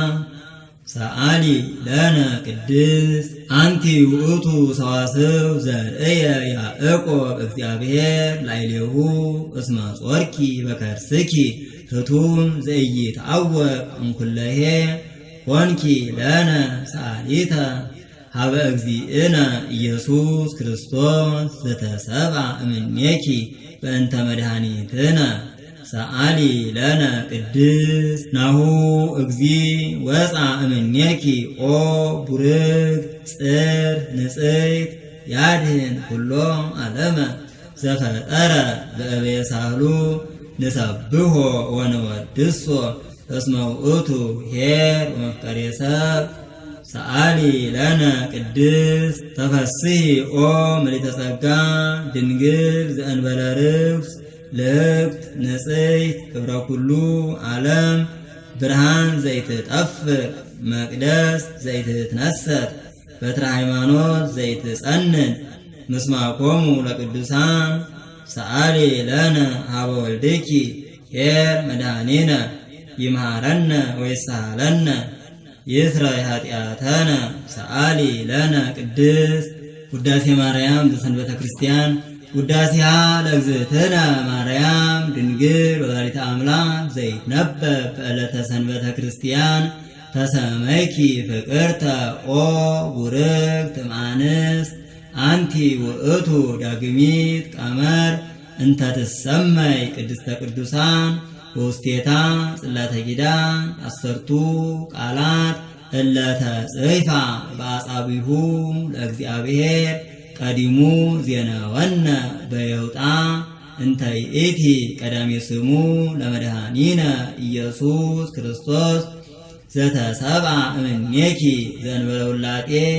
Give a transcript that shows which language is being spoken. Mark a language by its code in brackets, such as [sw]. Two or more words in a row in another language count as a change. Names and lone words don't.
[gez] ሰአሊ ለነ ቅድስት አንቲ ውእቱ ሰዋስው ዘርእየ ያዕቆብ እግዚአብሔር ላዕሌሁ እስመ ጾርኪ በከርስኪ ህቱም ዘኢይትዐወቅ እምኩለሄ ኮንኪ ለነ ሰአሊተ ሀበ እግዚእነ ኢየሱስ ክርስቶስ ዘተሰብአ እምኔኪ በእንተ መድኃኒትነ ሰአሊ ለነ ቅድስት ናሁ እግዚእ ወፃ እምኔኪ ኦ ቡርክት ጽር ንጽሕት ያድኅን ኩሎ ዓለመ ዘፈጠረ በእበየ ሳህሉ ንሰብሖ ወንወድሶ እስመ ውእቱ ኄር ወመፍቀሬ ሰብ ሰአሊ ለነ ቅድስት ተፈስሒ ኦ ምልዕተ ጸጋ ድንግል ዘእንበለ ርግስ ልክት ንጽሕት ክብረ ኩሉ ዓለም ብርሃን ዘይትጠፍእ መቅደስ ዘይትትነሰት በትረ ሃይማኖት ዘይትጸንን ምስማኮሙ ለቅዱሳን ሰአሊ ለነ ሀበ ወልድኪ ኄር መድኃኒነ ይምሃረነ ወይሳሃለነ ይስረይ ኃጢአተነ ሰአሊ ለነ ቅድስት ውዳሴ ማርያም ዘሰንበተ ክርስቲያን ውዳሴሃ ለእግዝእትነ ማርያም ድንግል ወላዲተ አምላክ ዘይትነበብ በዕለተ ሰንበተ ክርስቲያን ተሰመይኪ ፍቅርተ ኦ ቡርክት እምአንስት አንቲ ውእቱ ዳግሚት ቀመር እንተ ትሰመይ ቅድስተ ቅዱሳን ወውስቴታ ጽላተ ኪዳን አሰርቱ ቃላት እለተ ጽሕፋ በአጻቢሁ ለእግዚአብሔር ቀዲሙ ዜናወነ በየውጣ እንተ ይእቲ ቀዳሜ ስሙ ለመድኃኒነ ኢየሱስ ክርስቶስ ዘተሰብአ እምኔኪ ዘእንበለ ውላጤ